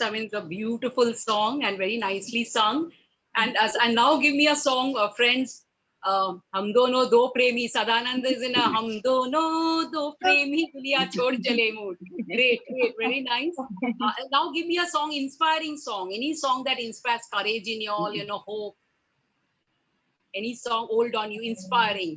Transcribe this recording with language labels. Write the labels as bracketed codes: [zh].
[en] I mean, it's a beautiful song and very nicely sung. And now give me a song, friends. [hi] हम दोनों दो प्रेमी. Sadanand [en] is in a [hi] हम दोनों दो प्रेमी दुनिया छोड़ चले [en] mood. Great, great, very nice. Now give me a song, inspiring song. Any song that inspires courage in you all, you know, hope. Any song old on you, inspiring.